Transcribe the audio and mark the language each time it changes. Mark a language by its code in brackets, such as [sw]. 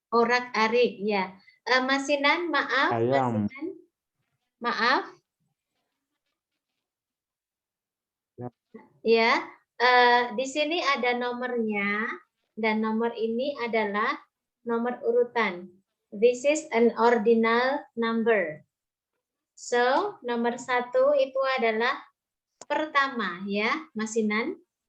[id] Orak-arik, ya. Masinan, maaf. ayam. Masinan, maaf. Ya, di sini ada nomornya dan nomor ini adalah nomor urutan. [en] This is an ordinal number. [id] So, nomor 1 itu adalah pertama ya, Masinan.